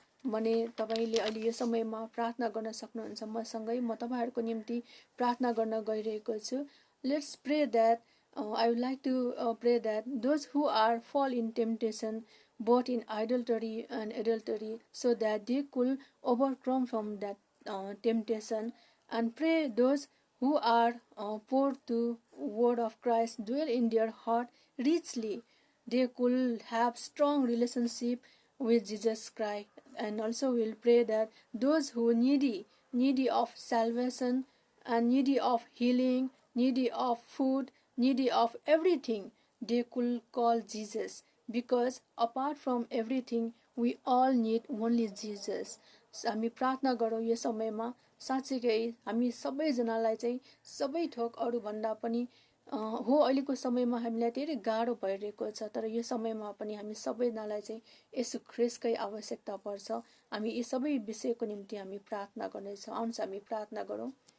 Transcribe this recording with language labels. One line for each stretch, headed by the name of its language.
Nepali: भने तपाईले अहिले यो समयमा प्रार्थना गर्न सक्नुहुन्छ मसँगै। म तपाईहरुको निम्ति प्रार्थना गर्न गइरहेको छु।
English: Let's pray that I would like to pray that those who are fall in temptation both in idolatry and adultery, so that they could overcome from that temptation, and pray those who are poor to word of Christ dwell in their heart richly. They could have strong relationship with Jesus Christ. And also we'll pray that those who needy of salvation and needy of healing, needy of food, needy of everything, they could call Jesus, because apart from everything we all need only Jesus.
Nepali: हामी प्रार्थना गरौँ यो समयमा। साँच्चै हामी सबैजनालाई चाहिँ सबै थोक अरू भन्दा पनि हो अहिलेको समयमा हामीलाई धेरै गाह्रो भइरहेको छ, तर यो समयमा पनि हामी सबैजनालाई चाहिँ येशू ख्रीष्टकै आवश्यकता पर्छ। हामी यी सबै विषयको निम्ति हामी प्रार्थना गर्नेछौँ। आउनुहोस् हामी प्रार्थना गरौँ।